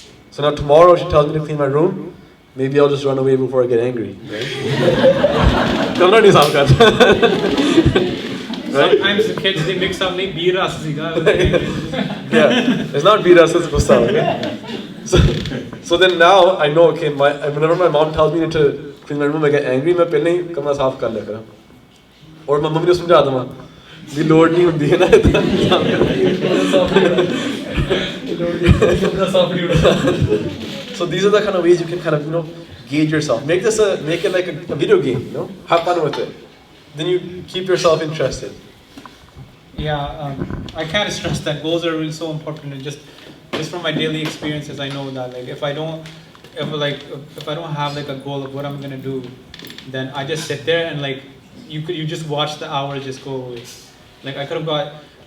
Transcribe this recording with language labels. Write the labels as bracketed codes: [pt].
[en] So now tomorrow she tells me to clean my room, maybe I'll just run away before I get angry, right? Sometimes the kids, they mix up like beer ras siga. Yeah, it's not beer ras, it's gussa, okay? So then now I know, okay, whenever my mom tells me to clean my room, I get angry, [hi] मैं पहले ही कमरा साफ कर लेगा और मैं mummy को समझा दूँगा भी लोड नहीं होती है ना. [en] So these are the kind of ways you can kind of, gauge yourself. Make it like a video game, Have fun with it. Then you keep yourself interested. Yeah, I can't stress that goals are really so important. And just from my daily experiences, I know that like if I don't have like a goal of what I'm gonna do, then I just sit there and like you just watch the hours just go away. Like I could have got.